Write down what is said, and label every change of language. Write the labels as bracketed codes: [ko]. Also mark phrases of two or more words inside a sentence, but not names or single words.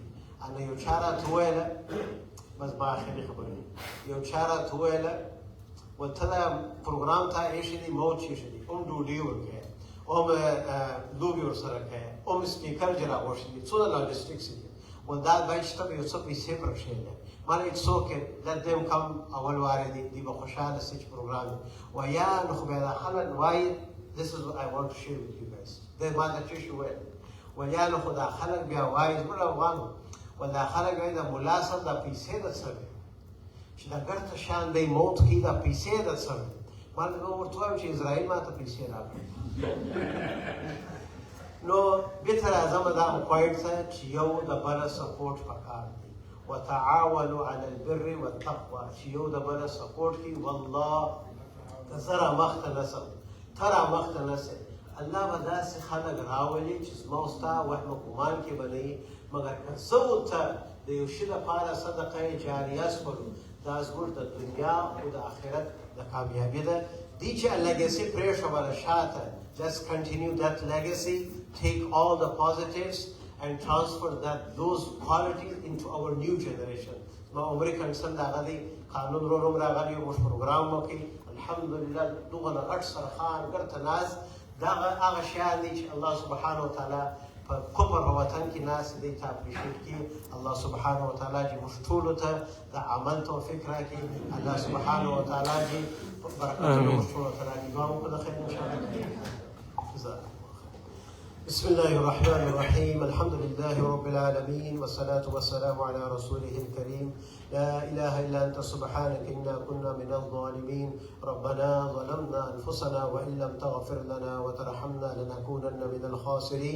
[ps] نو یو چا راته وویله، بس ما آخري خبرې، یو چا راته وویله ول ته دا پروګرام تا ایښی دی موت چې ایښی دی، هم ډوډۍ ورکوې، هم لوبې ورسره کوې، هم سپیکر چې راغوښتي دي، څونه لاجسټکس دي. ول دا باید چې ته به یو څه پیسې پر کښېږدې. ما نه [en] it's okay, let them come [ps] اول وارې دي، دوی به خوشحاله سي چې پروګرام دی. وایي یا نو خو بیا دا خلک وایي [en] this is what I want to share with you guys. [ps] دی ما ته څه شي ویل، ویل یا نو خو دا خلک بیا وایي زموږ افغان ول دا خلک وایي د ملا صاحب دا پیسې د څه وي چې دا ګرته شان دی موت کوي، دا پیسې د څه وي. ما ورته وایم چې اسرائیل ما ته پیسې راکړي. نو بېرته راځم دغه پوینټ ته چې یو د بله سپورټ پکار دی. [ar] وتعاونوا على البر والتقوى، [ps] چې یو د بله سپورټ کوي. والله که زه رامخته نه سم، ته رامخته نه سې، الله به داسې خلک راولي چې زما او ستا وهم ګمان کې به نه وي. مګر که زه ورته د یو شي لپاره صدقه جاریه سپړو، دا زموږ د دنیا او د آخرت د کامیابي ده. دي چې legacy پرېښوله شاته، [en] just continue that legacy, take all the positives and transfer those qualities into our new generation. [ps] ما عمري کنسل د هغه دی قانون ورو راغلی، موږ پروګرام وکړي، الحمدلله دومره غټ سرخان ګرته ناست. دا هغه شیان دي چې [ar] الله سبحانه وتعالی [ps] په کفر په وطن کې ناست دی ته اپریشیټ کړي. [ar] الله سبحانه وتعالی [ps] چې موږ ټولو ته د عمل توفیق راکړي. [ar] الله سبحانه وتعالی [ps] چې برکتونه موږ ټولو ته راکړي. دعا وکړو د خیر انشاءالله. [ar] بسم الله الرحمن الرحيم، الحمد لله رب العالمين، والصلاة والسلام على رسوله الكريم. لا إله إلا أنت سبحانك إنا كنا من الظالمين. ربنا ظلمنا أنفسنا وإن لم تغفر لنا وترحمنا لنكونن من الخاسرين.